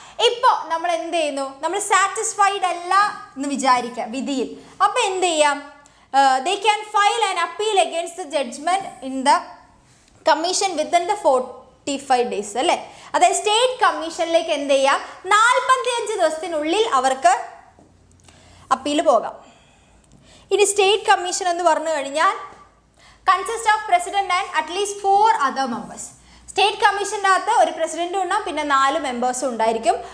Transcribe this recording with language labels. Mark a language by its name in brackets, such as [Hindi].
[Malayalam] ഇപ്പോൾ നമ്മൾ എന്ത് ചെയ്യുന്നു? നമ്മൾ സാറ്റിസ്ഫൈഡ് അല്ല എന്ന് വിചാരിക്കുക വിധിയിൽ. അപ്പോൾ എന്ത് ചെയ്യാം? [English] they can file an appeal against the judgment in the commission within the 45 days അല്ലേ. [Malayalam] അതായത് സ്റ്റേറ്റ് കമ്മീഷനിലേക്ക് എന്ത് ചെയ്യാം? 45 ദിവസത്തിനുള്ളിൽ അവർക്ക് അപ്പീൽ പോകാം. ഇനി സ്റ്റേറ്റ് കമ്മീഷൻ എന്ന് പറഞ്ഞു കഴിഞ്ഞാൽ [English] Consist of president and at least 4 other members. [Malayalam] State കമ്മീഷൻ്റെ അകത്ത് ഒരു പ്രസിഡന്റും ഉണ്ടാവും, പിന്നെ 4 മെമ്പേഴ്സും ഉണ്ടായിരിക്കും.